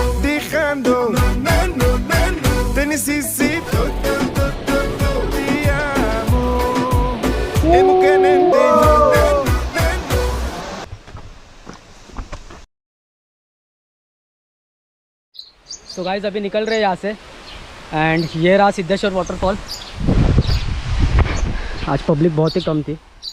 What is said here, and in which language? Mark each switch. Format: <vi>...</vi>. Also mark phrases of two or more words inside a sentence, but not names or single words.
<es>Dejando, no, no, no, no, no. Te necesito, te amo. Emocionante, no, no, no, no.</es> <hi>तो गाइस अभी निकल रहे हैं यहाँ से एंड ये रहा सिद्धेश्वर वाटरफॉल। आज पब्लिक बहुत ही कम थी।</hi>